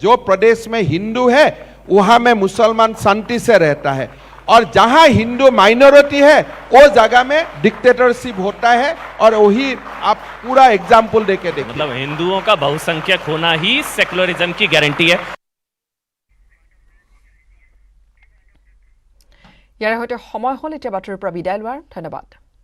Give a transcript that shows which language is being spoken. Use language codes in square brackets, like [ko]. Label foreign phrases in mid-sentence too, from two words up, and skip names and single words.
[hi] जो प्रदेश में हिंदू है वहां में मुसलमान शांति से रहता है, और जहां हिंदू माइनॉरिटी है वो जगह में डिक्टेटरशिप होता है। और वही आप पूरा एग्जाम्पल देके देखिए। मतलब हिंदुओं का बहुसंख्यक होना ही सेकुलरिज्म की गारंटी है। [as] ইয়াৰে সৈতে সময় হ'ল এতিয়া বাতৰিৰ পৰা বিদায় লোৱাৰ। ধন্যবাদ।